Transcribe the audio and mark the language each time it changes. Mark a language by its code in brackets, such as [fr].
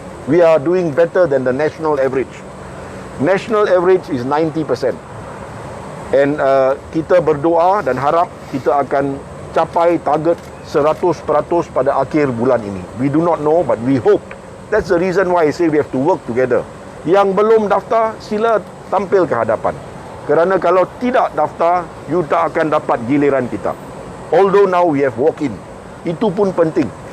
[en] We are doing better than the national average. National average is 90%. [ms] And kita berdoa dan harap kita akan capai target 100% pada akhir bulan ini. [en] We do not know, but we hope. That's the reason why I say we have to work together. [ms] Yang belum daftar, sila tampil ke hadapan. Kerana kalau tidak daftar, you tak akan dapat giliran kita. [en] Although now we have walk-in. [ms] Itu pun penting.